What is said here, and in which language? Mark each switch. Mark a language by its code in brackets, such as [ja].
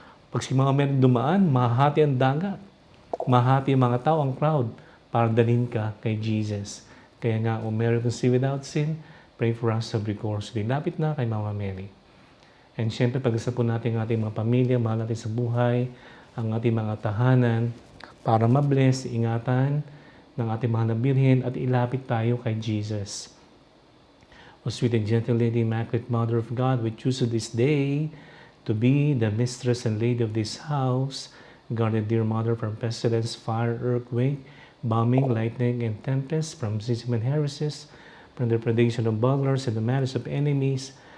[tl] Pag si Mama Mary dumaan, mahati ang dagat. Mahati ang mga tao, ang crowd, para dalhin ka kay Jesus. Kaya nga, [en] O Mary conceived without sin, pray for us every course. [tl] Lapit na kay Mama Mary. [en] And [tl] syempre, pag-isa po natin ang ating mga pamilya, mahal natin sa buhay, ang ating mga tahanan, para mabless, ingatan ng ating mahal na Birhen at ilapit tayo kay Jesus. [en] O sweet and gentle Lady, Immaculate Mother of God, we choose this day to be the mistress and lady of this house. Guard the dear Mother from pestilence, fire, earthquake, bombing, lightning, and tempest, from schism and heresies, from the predation of burglars and the malice of enemies.